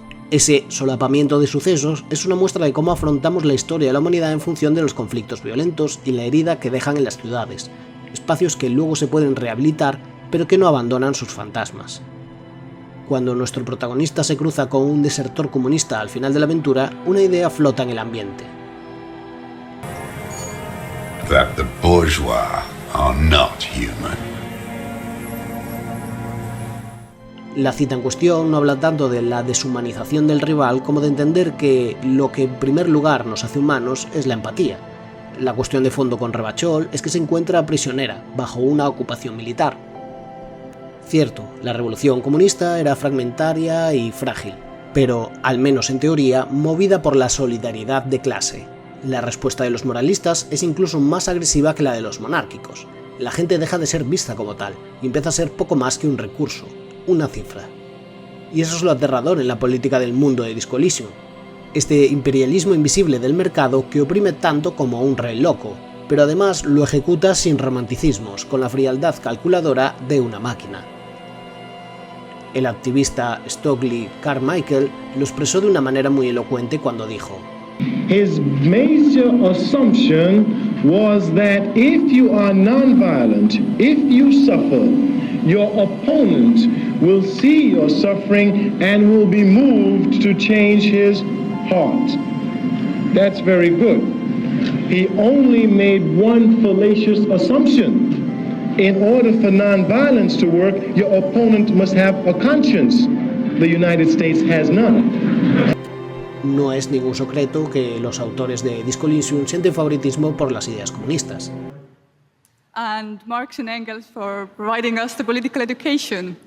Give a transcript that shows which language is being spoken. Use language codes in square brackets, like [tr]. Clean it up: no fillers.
[es] Ese solapamiento de sucesos es una muestra de cómo afrontamos la historia de la humanidad en función de los conflictos violentos y la herida que dejan en las ciudades, espacios que luego se pueden rehabilitar, pero que no abandonan sus fantasmas. Cuando nuestro protagonista se cruza con un desertor comunista al final de la aventura, una idea flota en el ambiente. [en] That the bourgeois are not human. [es] La cita en cuestión no habla tanto de la deshumanización del rival como de entender que lo que en primer lugar nos hace humanos es la empatía. La cuestión de fondo con Rebachol es que se encuentra prisionera, bajo una ocupación militar. Cierto, la revolución comunista era fragmentaria y frágil, pero, al menos en teoría, movida por la solidaridad de clase. La respuesta de los moralistas es incluso más agresiva que la de los monárquicos. La gente deja de ser vista como tal y empieza a ser poco más que un recurso, una cifra. Y eso es lo aterrador en la política del mundo de Disco Elysium. Este imperialismo invisible del mercado que oprime tanto como un rey loco, pero además lo ejecuta sin romanticismos, con la frialdad calculadora de una máquina. El activista Stokely Carmichael lo expresó de una manera muy elocuente cuando dijo: [en] His major assumption was that if you are nonviolent, if you suffer, your opponent will see your suffering and will be moved to change his heart. That's very good. He only made one fallacious assumption. In order for nonviolence to work, your opponent must have a conscience. The United States has none. [es] No es ningún secreto que los autores de Disco Elysium sienten favoritismo por las ideas comunistas. [en] And Marx and Engels for providing us the political education.